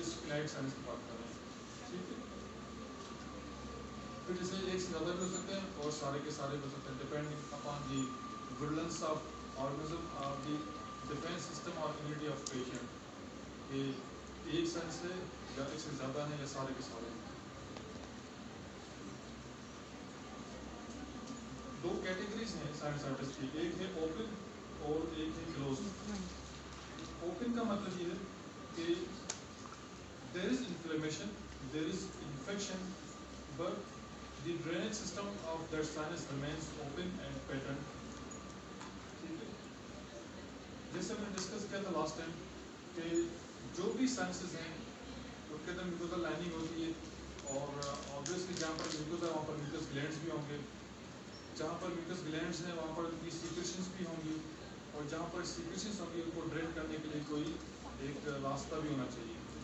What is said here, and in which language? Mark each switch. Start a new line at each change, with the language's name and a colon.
Urdu: اسپینائڈ science کی بات کر رہے ہیں. ٹھیک ہے, پھر جیسے ایک سے زیادہ بھی ہو سکتے ہیں اور سارے کے سارے بھی ہو سکتے ہیں,
English: depending upon the virulence of organism
Urdu: اور دی ڈیفینس سسٹم اور امیونٹی آف پیشنٹ, کہ ایک سائنس ہے یا ایک سے زیادہ ہیں یا سارے کے سارے ہیں. 2 دو کیٹیگریز ہیں سائنسائٹس کی, ایک ہے اوپن اور ایک ہے کلوزڈ. اوپن کا مطلب یہ ہے کہ
English: there is inflammation, there is infection, but the drainage system of that sinus remains open and patent.
Urdu: ٹھیک ہے, جیسے میں نے ڈسکس کیا تھا لاسٹ ٹائم کہ جو بھی سائنسز ہیں ان کے اندر میوکوزل لائننگ ہوتی ہے, اور آبویسلی جہاں پر میوکوزا ہے وہاں پر میوکس گلینڈس بھی ہوں گے, جہاں پر میوکس گلینڈس ہیں وہاں پر ان کی سیکریشنس بھی ہوں گی, اور جہاں پر سیکریشنس ہوں گی ان کو ڈرین کرنے کے لیے کوئی ایک راستہ بھی ہونا چاہیے.